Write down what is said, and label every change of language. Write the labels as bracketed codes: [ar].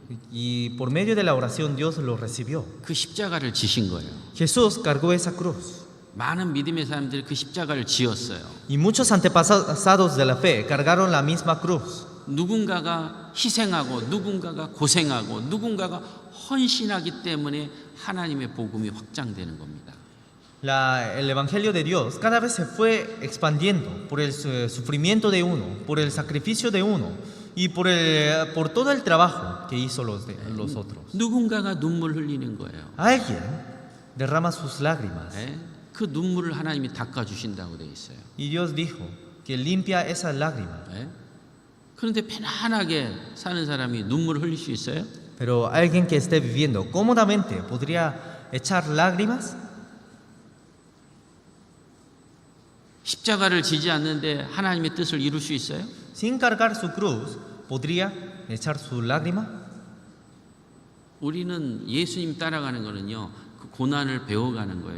[es] Y por medio de la oración Dios lo recibió. [ko] 그 십자가를 지신 거예요. [es] Jesús cargó esa cruz. [ko] 많은 믿음의 사람들이 그 십자가를 지었어요. [es] Y muchos antepasados de la fe cargaron la misma cruz. [ko] 누군가가 희생하고 누군가가 고생하고 누군가가 헌신하기 때문에 하나님의 복음이 확장되는 겁니다. [es] El Evangelio de Dios cada vez se fue expandiendo por el sufrimiento de uno, por el sacrificio de uno y por todo el trabajo que hizo los otros. [ko] 누군가가 눈물 흘리는 거예요. [es] Alguien derrama sus lágrimas [ko] 그 눈물을 하나님이 닦아주신다고 되어 있어요. [es] y Dios dijo que limpia esas lágrimas. [ko] 그런데 편안하게 사는 사람이 눈물을 흘릴 수 있어요? [es] Pero alguien que esté viviendo cómodamente podría echar lágrimas. [ko] 십자가를 지지 않는데 하나님의 뜻을 이룰 수 있어요? [es] Sin cargar su cruz, podría echar su lágrima. [ko] 우리는 예수님 따라가는 거는요, 그 고난을 배워가는 거예요.